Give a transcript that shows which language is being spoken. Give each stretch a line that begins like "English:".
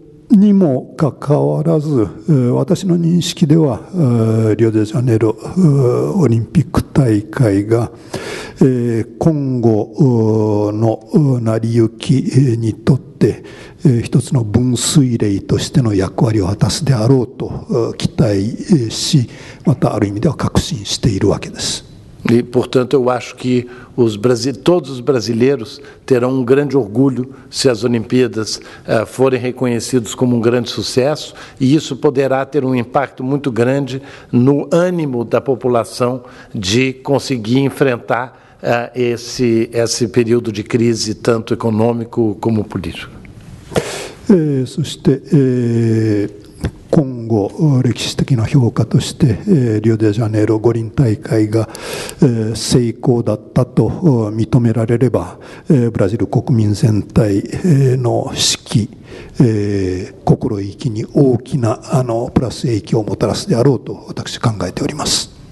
Japanese: にもかかわらず、私の認識では、リオデジャネイロオリンピック大会が、今後の成り行きにとって、一つの分水嶺としての役割を果たすであろうと期待し、またある意味では確信しているわけです。
Portuguese: E, portanto, eu acho que todos os brasileiros terão grande orgulho se as Olimpíadas forem reconhecidas como grande sucesso, e isso poderá ter impacto muito grande no ânimo da população de conseguir enfrentar esse período de crise, tanto econômico como político.
Japanese: そして、今後、歴史的な評価として、リオデジャネイロ五輪大会が、成功だったと認められれば、ブラジル国民全体の士気、心意気に大きなプラス影響をもたらすであろうと私考えております。